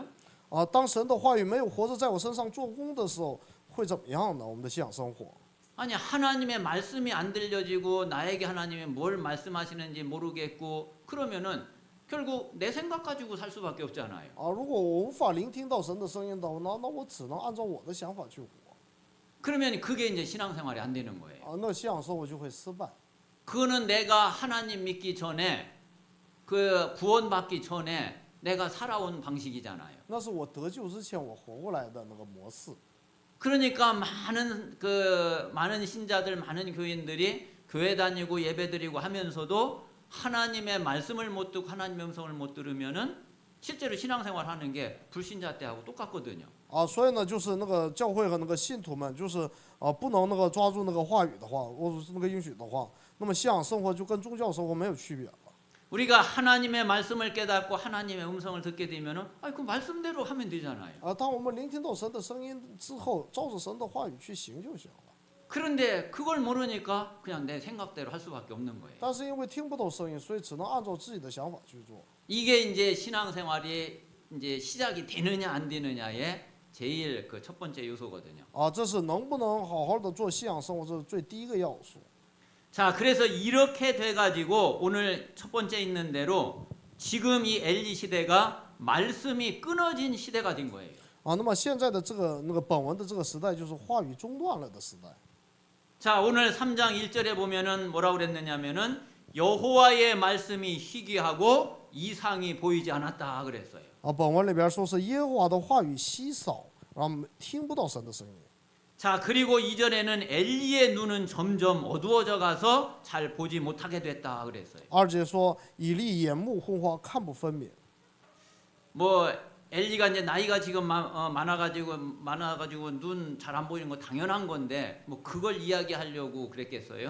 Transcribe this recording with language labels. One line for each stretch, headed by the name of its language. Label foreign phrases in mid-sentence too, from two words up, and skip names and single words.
Chinese: 当神的话语没有活着在我身上做工的时候，会怎么样呢？我们的信仰生活。
Korean: 아니 하나님의 말씀이 안 들려지고 나에게 하나님이 뭘 말씀하시는지 모르겠고 그러면은 결국 내 생각 가지고 살 수밖에 없잖아요.
Chinese: 如果我无法聆听到神的声音的话，那我只能按照我的想法去活。
Korean: 그러면 그게 이제 신앙생활이 안 되는 거예요.
Chinese: 那信仰生活就会失败。
Korean: 그거는 내가 하나님 믿기 전에 그 구원받기 전에 내가 살아온 방식이잖아요.
Chinese: 那是我得救之前我活过来的那个模式。
Korean: 그러니까 많은 신자들, 많은 교인들이 교회 다니고 예배드리고 하면서도 하나님의 말씀을 못 듣고 하나님의 음성을 못 들으면은 실제로 신앙생활하는 게 불신자 때하고 똑같거든요.
Chinese: 所以呢，就是那个教会和那个信徒们，就是不能那个抓住那个话语的话，或者是那个应许的话，那么信仰生活就跟宗教生活没有区别了。
Korean: 우리가 하나님의 말씀을 깨닫고 하나님의 음성을 듣게 되면은 그 말씀대로 하면 되잖아요.
Chinese: 当我们聆听到神的声音之后，照着神的话语去行就行了。
Korean: 그런데 그걸 모르니까 그냥 내 생각대로 할 수밖에 없는 거예요.
Chinese: 但是因为听不到声音，所以只能按照自己的想法去做。
Korean: 이게 이제 신앙생활이 이제 시작이 되느냐 안 되느냐의 제일 첫 번째 요소거든요.
Chinese: 这是能不能好好的做信仰生活，这是最第一个要素。
Korean: 자, 그래서 이렇게 돼가지고 오늘 첫 번째 있는 대로 지금 이 엘리 시대가 말씀이 끊어진 시대가 된 거예요.
Chinese: 那么现在的这个本文的这个时代，就是话语中断了的时代。
Korean: 자, 오늘 3장 1절에 보면은 뭐라고 그랬느냐면은 여호와의 말씀이 희귀하고 이상이 보이지 않았다 그랬어요.
Chinese: 本文里边说是耶和华的话语稀少，然后听不到神的声音。
Korean: 자, 그리고 2절에는 엘리의 눈은 점점 어두워져 가서 잘 보지 못하게 됐다 그랬어요.
Chinese: 2 节说以利眼目昏花，看不分明。
Korean: 뭐 엘리가 이제 나이가 지금 많아가지고 눈 잘 안 보이는 거 당연한 건데 뭐 그걸 이야기하려고 그랬겠어요?